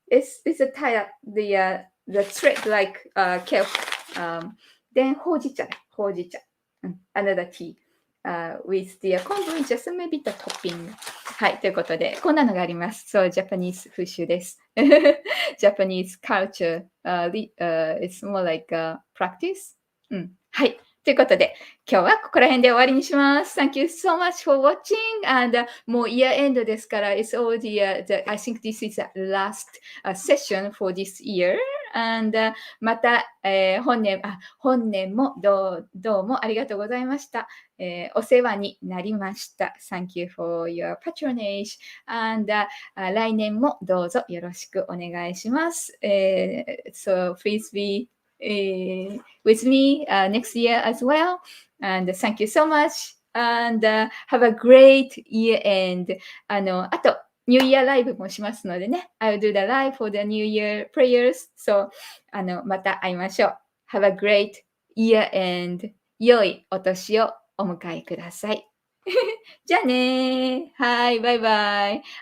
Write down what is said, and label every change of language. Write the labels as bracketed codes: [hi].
[en] It's a tie the thread like kelp. [ja] Then ほうじ茶だ。ほうじ茶。 [en] Another tea. with the 昆布 just maybe the topping. [ja] はい。ということで、こんなのがあります。そう、ジャパニーズ風習です。 [en] Japanese culture. It's more like a practice. [ja] うん。はい。ということで、今日はここら辺で終わりにします。 [en] Thank you so much for watching. And、もう year end ですから、It's all I think this is the last、session for this year. [ja] And、また、本年もどうもありがとうございました。お世話になりました。 [en] Thank you for your patronage. [ja] And、来年もどうぞよろしくお願いします。 [en] So please be with me next year as well. And thank you so much. And have a great year end. [ja] あと、ニューイヤーライブもしますのでね。 [en] I'll do the live for the New Year prayers. [ja] So, また会いましょう。 [en] Have a great year end. [ja] 良いお年をお迎えください。じゃあねはい、バイバイ。